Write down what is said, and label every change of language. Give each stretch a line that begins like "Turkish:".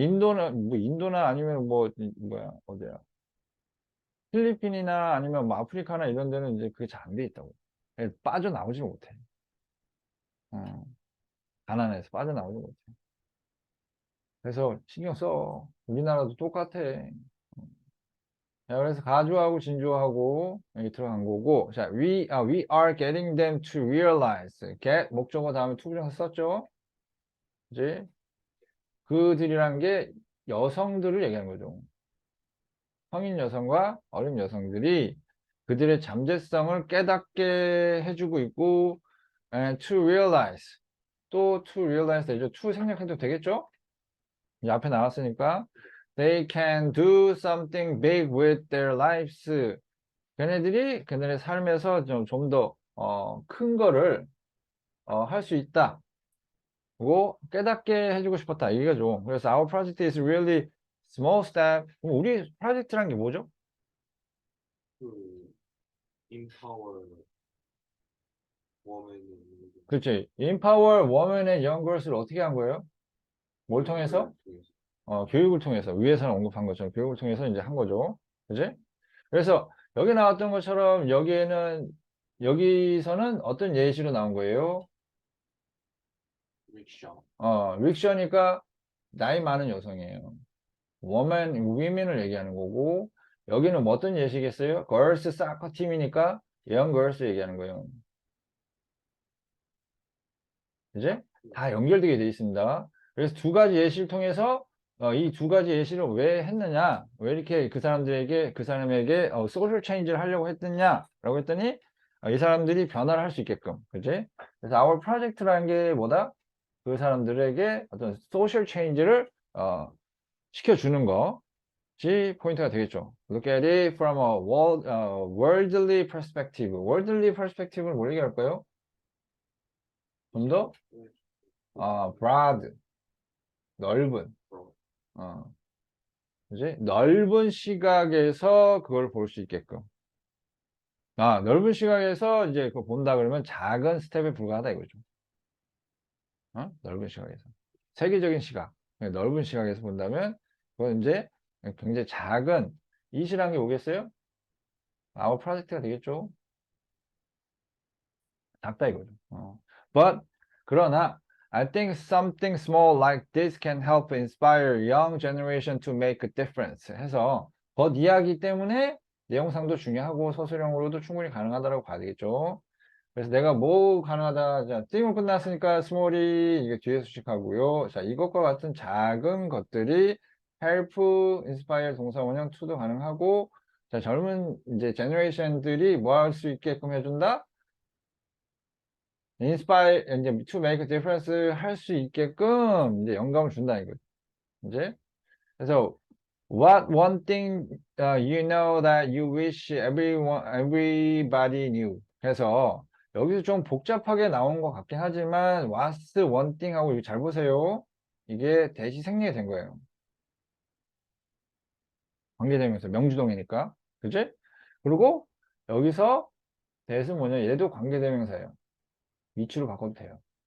Korean: 인도나 아니면 뭐야, 어디야. 필리핀이나 아니면 뭐 아프리카나 이런 데는 이제 그게 잘 안 돼 있다고. 빠져나오지 못해. 어. 가난해서 빠져나오지 못해. 그래서 신경 써. 우리나라도 똑같아. 자, 그래서 가주하고 진주하고 여기 들어간 거고.
English: 자, we are getting them to realize.
Korean: get 목적어 다음에 투부정사 썼죠? 그지? 그들이란 게 여성들을 얘기하는 거죠. 성인 여성과 어린 여성들이 그들의 잠재성을 깨닫게 해주고 있고,
English: and to realize.
Korean: 또 to realize 되죠? to 생략해도 되겠죠? 이 앞에 나왔으니까.
English: They can do something big with their lives.
Korean: 걔네들이 걔네의 삶에서 좀 더 큰 거를 할 수 있다. 그거 깨닫게 해주고 싶었다. 이거죠.
English: 그래서 our project is really small step.
Korean: 그럼 우리 프로젝트란 게 뭐죠? 그 인파워 워맨 그렇지.
English: Empower women and young girls를 어떻게 한 거예요?
Korean: 뭘 통해서? 교육을 통해서. 위에서는 언급한 것처럼 교육을 통해서 이제 한 거죠. 그지? 그래서 여기 나왔던 것처럼 여기서는 어떤 예시로 나온 거예요? 릭샤 릭셔니까 나이 많은 여성이에요. women을 얘기하는 거고, 여기는 뭐 어떤 예시겠어요? girls 사커 팀이니까 young girls 얘기하는 거예요. 이제 다 연결되게 되어 있습니다. 그래서 두 가지 예시를 통해서 이 두 가지 예시를 왜 했느냐, 왜 이렇게 그 사람에게 소셜 체인지를 하려고 했느냐라고 했더니 이 사람들이 변화를 할 수 있게끔, 그지? 그래서 our project라는 게 뭐다? 그 사람들에게 어떤 소셜 체인지를 시켜주는 것이 포인트가 되겠죠.
English: Look at it from a worldly perspective.
Korean: worldly perspective는 뭘 얘기할까요? 좀 더 broad, 넓은, 어, 그지? 넓은 시각에서 그걸 볼 수 있게끔. 넓은 시각에서 이제 그거 본다 그러면 작은 스텝에 불과하다 이거죠. 넓은 시각에서. 세계적인 시각, 넓은 시각에서 본다면 그건 이제 굉장히 작은 이시라는 게 오겠어요? 아웃 프로젝트가 되겠죠. 작다 이거죠.
English: But
Korean: 그러나
English: I think something small like this can help inspire young generation to make a difference.
Korean: 해서 but 이야기 때문에 내용상도 중요하고 서술형으로도 충분히 가능하다고 봐야 되겠죠. 그래서 내가 뭐 가능하다. 자, 띵으로 끝났으니까 스몰이 이게 뒤에 수식하고요. 자, 이것과 같은 작은 것들이 help, inspire 동사 원형 to도 가능하고, 자, 젊은 이제 제너레이션들이 뭐 할 수 있게끔 해준다? inspire, 이제
English: to make a difference
Korean: 할 수 있게끔 이제 영감을 준다 이거.
English: 이제 그래서 what one thing you know that you wish everybody knew.
Korean: 그래서 여기서 좀 복잡하게 나온 것 같긴 하지만
English: what's one thing
Korean: 하고 이거 잘 보세요. 이게 대시 생략이 된 거예요. 관계대명사 명주동이니까. 그지? 그리고 여기서 that은 뭐냐? 얘도 관계대명사예요. 위치로 바꿔도 돼요.